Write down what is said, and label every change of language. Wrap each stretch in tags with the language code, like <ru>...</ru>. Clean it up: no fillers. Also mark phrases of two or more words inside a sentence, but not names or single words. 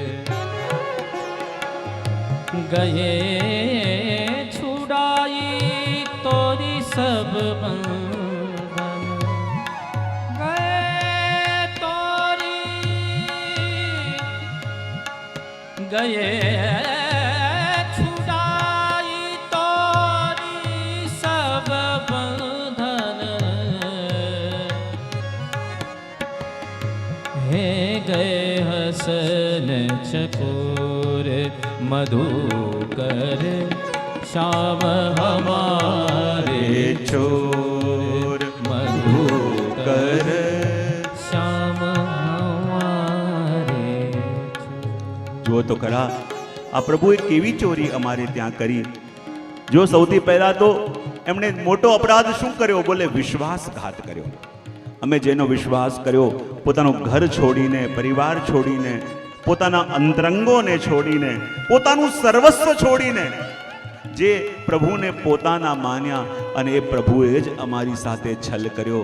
<hi>गए छुड़ाई तोरी सब गए छुड़ाई तोरी सब बंधन हे गए हसन चकोर मधुकर श्याम हमारे</hi> <gu>ચોર</gu> <hi>मधुकर श्याम</hi> <gu>જુઓ તો ખરા, આ પ્રભુએ કેવી ચોરી અમારે ત્યાં કરી. જો સૌથી પહેલા તો એમણે મોટો અપરાધ શું કર્યો? બોલે વિશ્વાસઘાત કર્યો. અમે જેનો વિશ્વાસ કર્યો, પોતાનું ઘર છોડીને, પરિવાર છોડીને, પોતાના અંતરંગોને છોડીને, પોતાનું સર્વસ્વ છોડીને જે પ્રભુને પોતાના માન્યા અને એ પ્રભુએ જ અમારી સાથે છલ કર્યો.</gu>